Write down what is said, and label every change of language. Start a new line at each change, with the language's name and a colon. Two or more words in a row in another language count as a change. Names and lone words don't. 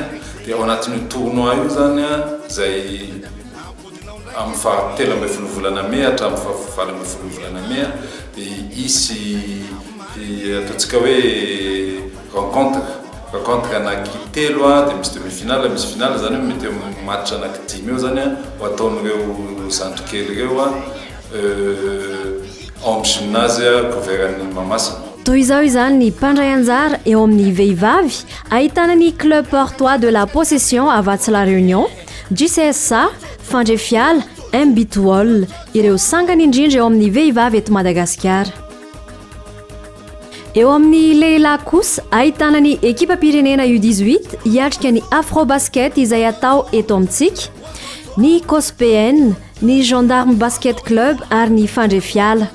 Malagasy: Dia ao anatin'io tournoi io zany zay amin'ny fahatelo ambin'ny folo volana Mai hatramin'ny fahavalo ambin'ny folo volana Mai dia isy ataontsika hoe rencontre anaky telo dia misy demi-finale, misy finale zany mety match anaky 10 eo zany ho ataon'ireo zandrikely ireo ao amin'ny gymnase Couveran'ny Mahamasina. Toy izao izany ny mpandray anjara eo amin'ny vehivavy ahitana ny club portois de la possession avatsy La Réunion, JCSA, Fandrefiala, MBTOL ireo sangany indrindra eo amin'ny vehivavy eto Madagasikara. Eo amin'ny lehilahy kosa ahitana ny ekipa pirenena U18 hiatrika ny Afrobasket izay atao eto amintsika, ny COSPN, ny Gendarme Basket Club ary ny Fandrefiala.